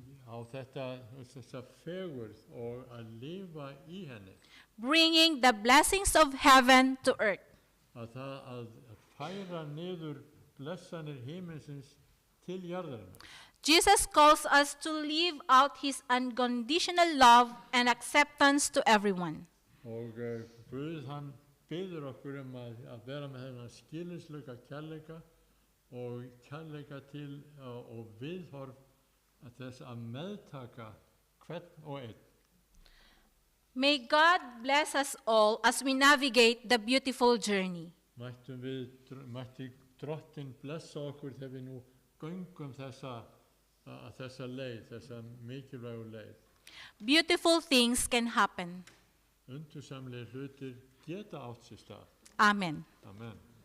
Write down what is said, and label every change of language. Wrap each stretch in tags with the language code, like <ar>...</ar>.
<is>á þessa fegurð og að lifa í henni.</is> <en>Bringing the blessings of heaven to earth.</en> <is>Að færa niður blessanir himinsins til jarðarinnar.</is> <en>Jesus calls us to live out his unconditional love and acceptance to everyone.</en> <is>Og Guð hann biður okkur að vera með þennan skilningsleika kærleika og kærleika til og viðhorf að þess að meðtaka hvern og einn.</is> <en>May God bless us all as we navigate the beautiful journey.</en> <is>Mætti Drottinn blessa okkur þegar við nú göngum þessa leið, þessa mikilvægu leið.</is> <en>Beautiful things can happen.</en> <is>Undursamlegir hlutir geta átt sér stað.</is> <en>Amen.</en> <is>Amen.</is>